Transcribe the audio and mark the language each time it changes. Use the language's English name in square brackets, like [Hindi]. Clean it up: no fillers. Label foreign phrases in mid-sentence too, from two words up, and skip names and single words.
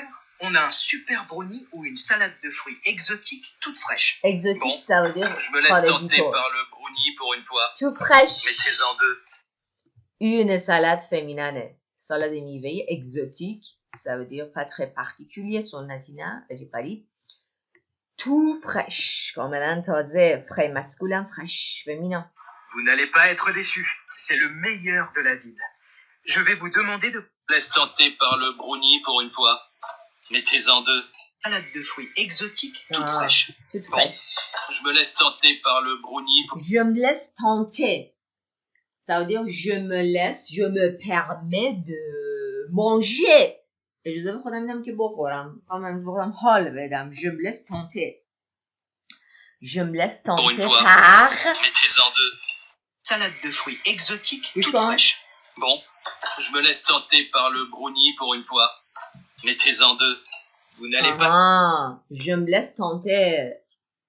[French] On a un super brownie ou une salade de fruits exotiques toute fraîche. Exotique, bon, ça veut dire je me laisse tenter par le brownie pour une fois. Tout fraîche. Mettez-en 2. Une salade féminine. Salade میوه exotique, ça veut dire pas très particulier, [Persian] سنتی‌نه، vegetarian. [French] Tout fraîche, [Persian] کاملا تازه, [French] frais masculin, fraîche féminin. Vous n'allez pas être déçus. C'est le meilleur de la ville. Je vais vous demander de... Laisse tenter par le brownie pour une fois. Mettez-en 2. Salade de fruits exotiques toute fraîche. Toute fraîche. Je me laisse tenter par le brownie pour... Je me laisse tenter. Ça veut dire je me permets de manger. [Persian] اجازه خودم میدم که بخورم. بخورم حال بدم. [French] Je me laisse tenter. Je me laisse tenter pour une fois. par... Mettez-en 2. Salade de fruits exotiques toute fraîche. Bon, je me laisse tenter par le brownie pour une fois. Mettez-en 2. Vous n'allez pas... Je me laisse tenter.